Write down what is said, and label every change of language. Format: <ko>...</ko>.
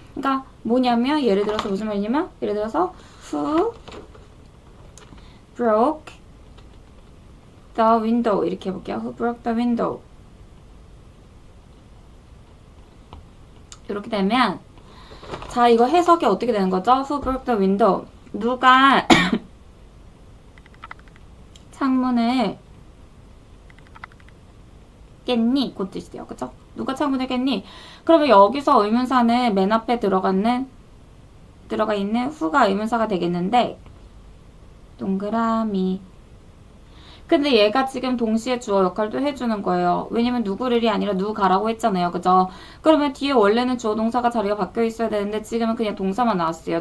<ko>그러니까 뭐냐면 예를 들어서 무슨 말이냐면 예를 들어서</ko> <en>who broke the window</en> <ko>이렇게 해볼게요.</ko> <en>who broke the window</en> <ko>이렇게 되면 자 이거 해석이 어떻게 되는 거죠?</ko> <en>who broke the window</en> <ko>누가 창문을 깼니? 그 뜻이에요. 그쵸? 누가 창문을 깼니? 그러면 여기서 의문사는 맨 앞에 들어가 있는 who가 의문사가 되겠는데 동그라미 근데 얘가 지금 동시에 주어 역할도 해주는 거예요. 왜냐면 누구를이 아니라 누가라고 했잖아요. 그죠? 그러면 뒤에 원래는 주어 동사가 자리가 바뀌어 있어야 되는데 지금은 그냥 동사만 나왔어요.</ko>